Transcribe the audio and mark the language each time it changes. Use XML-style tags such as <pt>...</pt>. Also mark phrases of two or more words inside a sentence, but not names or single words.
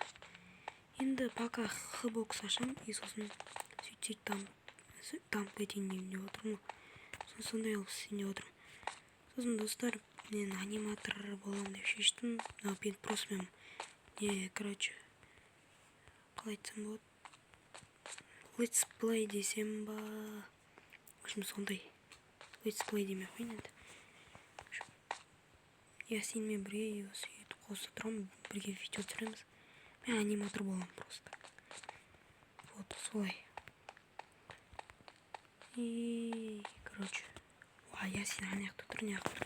<kk>Енді пока Хбокс ашам, сосын сөйтсек дамып кетейін деп отырмын. Сондай алып істейін деп отырмын. Сосын достар, мен аниматор боламын деп шештім. Просто мен короче, қалай айтсам болады,</kk> <en>let's play</en> <kk>десем ба,</kk> <ru>в общем,</ru> <kk>сондай</kk> <en>let's play</en> <kk>демей қойын енді. Ясинмен бірге сөйтіп қоса тұрамын, бірге видео түсіреміз. Мен аниматор боламын просто. Вот солай. Короче, Ясин аяқта тұр, не ақтыр.</kk>